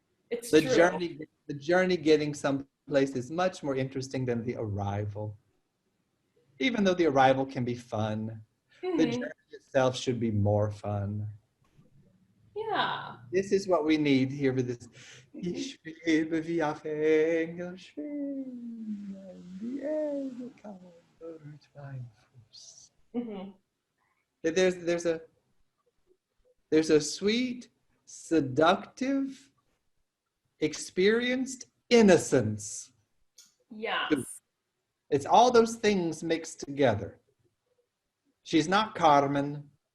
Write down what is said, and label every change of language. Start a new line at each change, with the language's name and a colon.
English: It's The true. journey getting someplace is much more interesting than the arrival. Even though the arrival can be fun, the journey itself should be more fun. Yeah. This is what we need here with this.
German: Ich schwebe wie auf Engelschwingen, die Erde kauert mein Fuß.
English: There's a sweet, seductive, experienced innocence. Yes. It's all those things mixed together. She's not Carmen.